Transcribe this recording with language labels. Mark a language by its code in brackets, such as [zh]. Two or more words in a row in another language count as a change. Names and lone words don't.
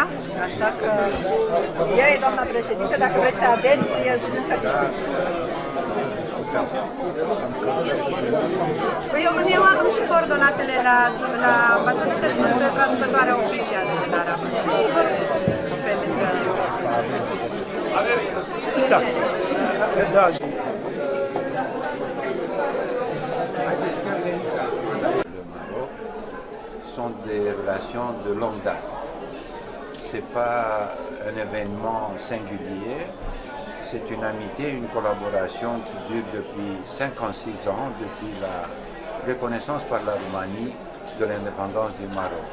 [ro] Așa că el e doamna președinte, dacă vreți să aderi, el nu să Păi eu am și coordonatele la ambasadele, sunt traducătoarea oficială de la Arabă. Da. Da. [fr] Le Maroc sont des relations de longue date. C'est pas un événement singulier. C'est une amitié, une collaboration qui dure depuis 56 ans, depuis la reconnaissance par la Roumanie de l'indépendance du Maroc.